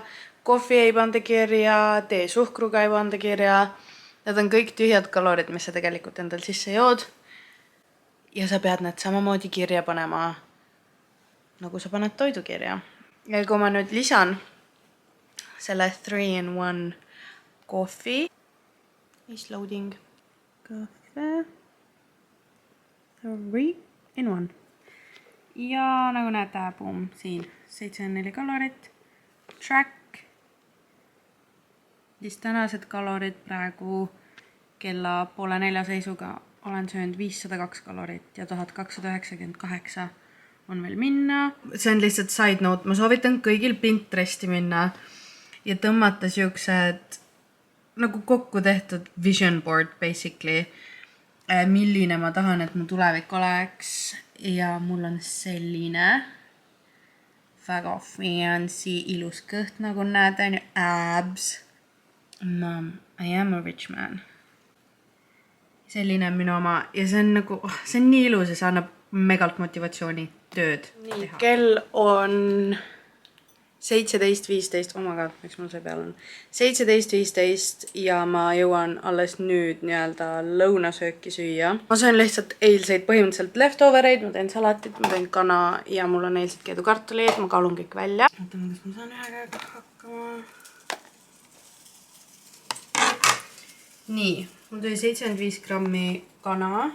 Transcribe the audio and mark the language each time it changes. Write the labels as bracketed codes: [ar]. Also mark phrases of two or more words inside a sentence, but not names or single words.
[et] Kohvi ei panda kirja, tee suhkruga ei panda kirja. Need on kõik tühjad kalorid, mis sa tegelikult endal sisse jood. Ja sa pead need samamoodi kirja panema, nagu sa paned toidu kirja. Ja kui ma nüüd lisan selle 3-in-1 kohvi. [en] Is loading. Kohve. [et] 3-in-1. Ja nagu näete, boom, siin 74 kalorit. Track. Siis tänased kalorid praegu kella 3:30 seisuga olen söönud 502 kalorit ja 1298 on veel minna. See on lihtsalt [en] side note. [et] Ma soovitan kõigil Pinteresti minna ja tõmmata siuksed nagu kokku tehtud [en] vision board basically. [et] Milline ma tahan, et mu tulevik oleks. Ja mul on selline väga fancy, ilus kõht, nagu näete, on ju abs. [en] Mom, I am a rich man. [et] Selline on minu oma ja see on nagu, see on nii ilus ja see annab megalt motivatsiooni tööd teha. Nii, kell on 17:15, [en] oh my god, [et] miks mul see peal on? 17:15 ja ma jõuan alles nüüd nii-öelda lõunasööki süüa. Ma söön lihtsalt eilseid põhimõtteliselt leftovereid, ma teen salatit, ma teen kana ja mul on eilsed keedukartulid, ma kaalun kõik välja. Mõtleme, kas ma saan ühe käega hakkama. Nii, mul tuli 75 grammi kana.